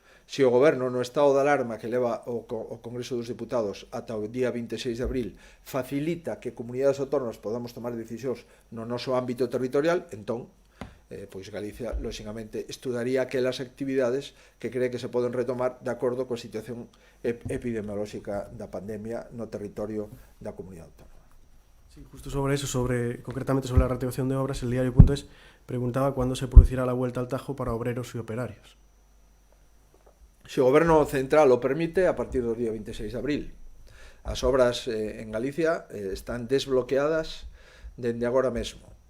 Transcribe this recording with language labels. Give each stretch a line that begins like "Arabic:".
Galician: Se o Goberno no estado de alarma que leva o Congreso dos Diputados ata o día 26 de abril facilita que comunidades autónomas podamos tomar decisións no noso ámbito territorial, entón pois Galicia, lóxicamente, estudaría aquelas actividades que cree que se poden retomar de acordo coa situación epidemiolóxica da pandemia no territorio da comunidade autónoma.
Spanish: Sí, justo sobre eso, concretamente sobre la reactivación de obras, el diario.es preguntaba cuándo se producirá la vuelta al Tajo para obreros y operarios.
Galician: Se o Goberno Central o permite, a partir do día 26 de abril. As obras en Galicia están desbloqueadas dende agora mesmo.